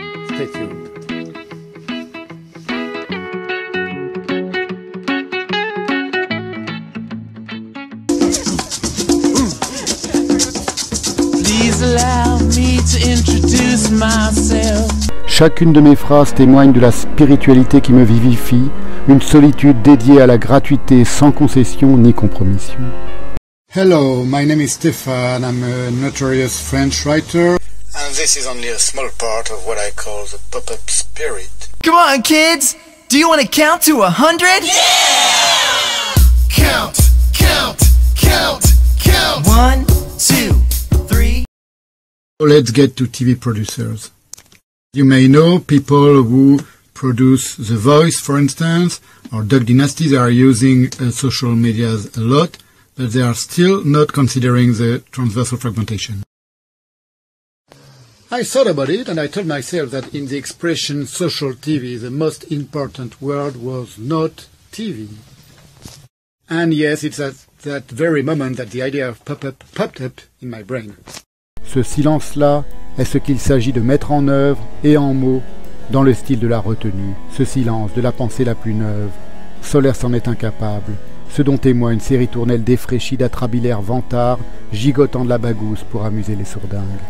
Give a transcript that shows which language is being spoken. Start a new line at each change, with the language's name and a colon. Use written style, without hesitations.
English: Stay tuned. Please allow me to introduce myself.
French: Chacune de mes phrases témoigne de la spiritualité qui me vivifie, une solitude dédiée à la gratuité sans concession ni compromission.
English: Hello, my name is Stéphane. I'm a notorious French writer. And this is only a small part of what I call the pop-up spirit. Come on, kids! Do you want to count to 100? Yeah! Count, count, count, count. 1, 2, 3. So let's get to TV producers. You may know people who produce The Voice, for instance, or Duck Dynasty. They are using social medias a lot, but they are still not considering the transversal fragmentation. I thought about it, and I told myself that in the expression social TV, the most important word was not TV. And yes, it's at that very moment that the idea of pop-up popped up in my brain.
French: Ce silence-là est ce qu'il s'agit de mettre en œuvre et en mots dans le style de la retenue, ce silence de la pensée la plus neuve. Solaire s'en est incapable, ce dont témoigne ces ritournelles défraîchies d'atrabilaires vantards, gigotant de la bagousse pour amuser les sourdingues.